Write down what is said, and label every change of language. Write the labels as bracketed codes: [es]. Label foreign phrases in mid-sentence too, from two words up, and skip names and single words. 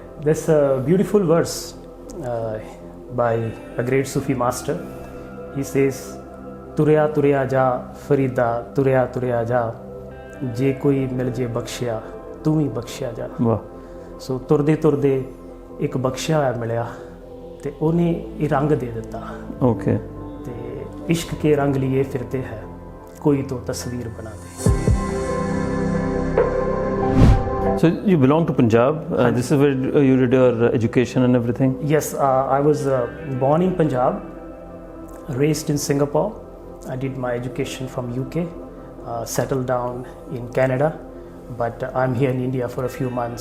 [en] There's a beautiful verse by a great Sufi master. He says, [pa] "ਤੁਰਿਆ ਤੁਰਿਆ ਜਾ, ਫ਼ਰੀਦਾ, ਤੁਰਿਆ ਤੁਰਿਆ ਜਾ, ਜੇ ਕੋਈ ਮਿਲ ਜੇ ਬਖਸ਼ਿਆ, ਤੂ ਹੀ ਬਖਸ਼ਿਆ ਜਾ." ਵਾਹ ਸੋ ਤੁਰਦੇ ਤੁਰਦੇ ਇੱਕ ਬਖਸ਼ਿਆ ਹੋਇਆ ਮਿਲਿਆ ਤੇ ਉਹਨੇ ਇਹ ਰੰਗ ਦੇ ਦਿੱਤਾ ਓਕੇ ਤੇ [hi] इश्क़ के रंग लिए फिरते है कोई तो तस्वीर बना दे [en] So you belong to Punjab. This is where you did your education and everything? Yes, I was born in Punjab, raised in Singapore. I did my education from UK, settled down in Canada, but I'm here in India for a few months.